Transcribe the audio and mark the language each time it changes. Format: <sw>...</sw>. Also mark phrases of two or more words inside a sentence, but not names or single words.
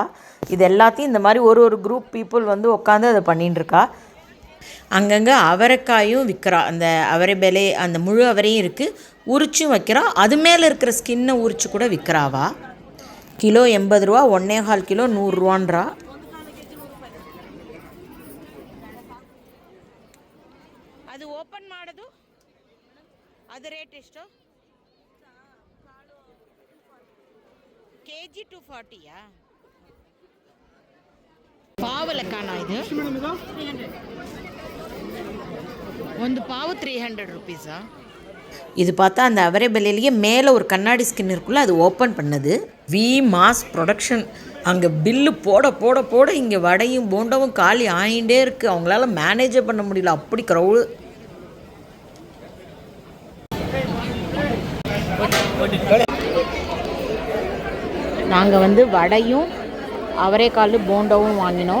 <ta>இது எல்லாத்தையும் இந்த மாதிரி ஒரு ஒரு</ta> <en>group people</en> <ta>வந்து உட்காந்து அதை பண்ணின்னு இருக்கா. அங்கங்கே அவரைக்காயும் விற்கிறா. அந்த அவரைபேலை அந்த முழு அவரையும் இருக்குது, உரிச்சும் வைக்கிறா. அது மேலே இருக்கிற ஸ்கின்னை உரிச்சு கூட விற்கிறாவா. கிலோ 80 ரூபா, 1.25 கிலோ 100 ரூபான்றா.</ta> <kn>ಅದು ಓಪನ್ ಮಾಡೋದು ಅದು ರೇಟ್ ಎಷ್ಟು? ಕೆಜಿ 240ಯಾ? ಪಾವು ಲೆಕ್ಕನಾ ಇದು? ಒಂದು ಪಾವು 300 ರುಪೀஸா?</kn> <ta>இது பார்த்தா அந்த அவரைபேலையிலேயே மேலே ஒரு கண்ணாடி ஸ்கின் இருக்குல்ல, அது ஓப்பன் பண்ணது.</ta> <en>V mass production.</en> <ta>அங்கே பில்லு போட போட போட இங்கே வடையும் போண்டவும் காலி ஆகிட்டே இருக்குது. அவங்களால மேனேஜே பண்ண முடியல, அப்படி க்ரௌடு. நாங்கள் வந்து வடையும் அவரைக்கால் போண்டவும் வாங்கினோம்.</ta>